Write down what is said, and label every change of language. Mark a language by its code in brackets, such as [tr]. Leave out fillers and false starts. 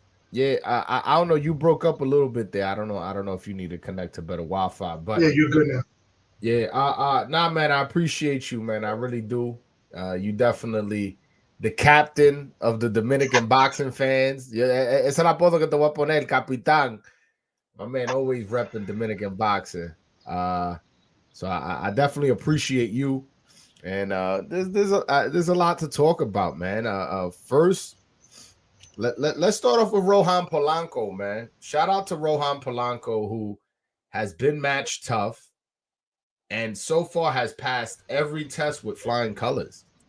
[en] Yeah, I don't know. You broke up a little bit there. I don't know. I don't know if you need to connect to better Wi-Fi, but Yeah, you're good now. yeah, nah, man, I appreciate you, man. I really do. You definitely the captain of the Dominican boxing fans. [es] Yeah, esa la apodo que te voy a poner, capitán. [en] My man always repping Dominican boxing. Uh, so I definitely appreciate you. And there's a lot to talk about, man. First, let's start off with Rohan Polanco, man. Shout out to Rohan Polanco, who has been matched tough and so far has passed every test with flying colors.